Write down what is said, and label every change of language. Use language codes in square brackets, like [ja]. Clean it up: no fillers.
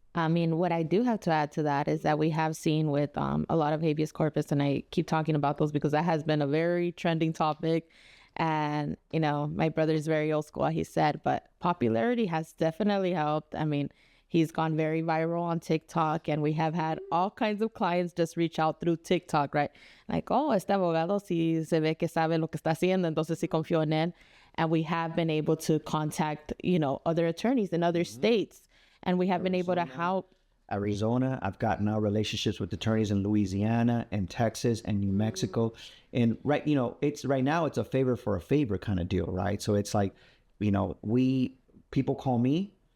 [en] I mean, what I do have to add to that is that we have seen with a lot of habeas corpus, and I keep talking about those because that has been a very trending topic. And, my brother's very old school, he said, but popularity has definitely helped. I mean, he's gone very viral on TikTok, and we have had all kinds of clients just reach out through TikTok, right? Like, oh, [es] este abogado si se ve que sabe lo que está haciendo, entonces sí confío en él. [en] And we have been able to contact, other attorneys in other states, and we have been able to help. Arizona, I've got now relationships with attorneys in Louisiana and Texas and New Mexico. And right now it's a favor for a favor kind of deal, right? So it's like, people call me,